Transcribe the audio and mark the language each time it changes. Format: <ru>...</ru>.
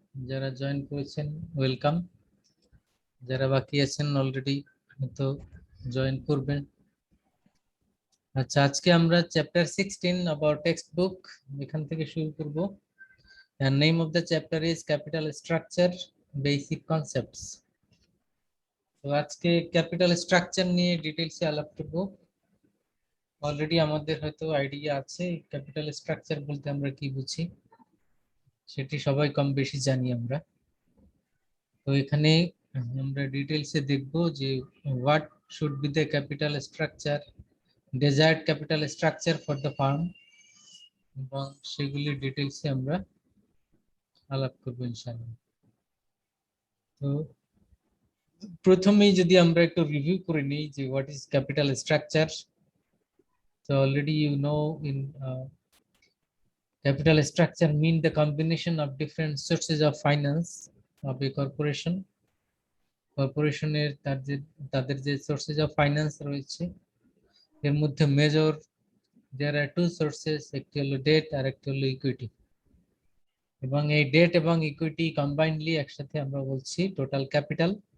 <bn>যারা জয়েন করেছেন ওয়েলকাম, যারা বাকি আছেন অলরেডি তো জয়েন করবেন। আচ্ছা, আজকে আমরা চ্যাপ্টার 16 অ্যাবাউট টেক্সট বুক এখান থেকে শুরু করব।</bn> <en>And name of the chapter is capital structure basic concepts.</en> <bn>তো আজকে ক্যাপিটাল স্ট্রাকচার নিয়ে ডিটেইলসে আলাপ করব। অলরেডি আমাদের হয়তো আইডিয়া আছে ক্যাপিটাল স্ট্রাকচার বলতে আমরা কি বুঝি, সেটি সবাই কম বেশি জানি আমরা। তো এখানে আমরা ডিটেইলসে দেখব যে</bn> <en>what should be the capital structure, desired capital structure for the firm,</en> <bn>এবং সেগুলি ডিটেইলসে আমরা আলাপ করব ইনশাআল্লাহ। তো প্রথমেই যদি আমরা একটু রিভিউ করে নিই যে</bn> <en>What is capital structure. So already you know in capital structure mean the combination of different sources of finance of a corporation.</en> <bn>কর্পোরেশনের তাদের যে সোর্সেস অফ ফাইন্যান্স রয়েছে এর মধ্যে</bn> <en>major there are two sources,</en> <bn>একটি হলো ডেট আর একটি হলো ইকুইটি। এবং এই ডেট এবং ইকুইটি কম্বাইন্ডলি একসাথে আমরা বলছি টোটাল ক্যাপিটাল।</bn>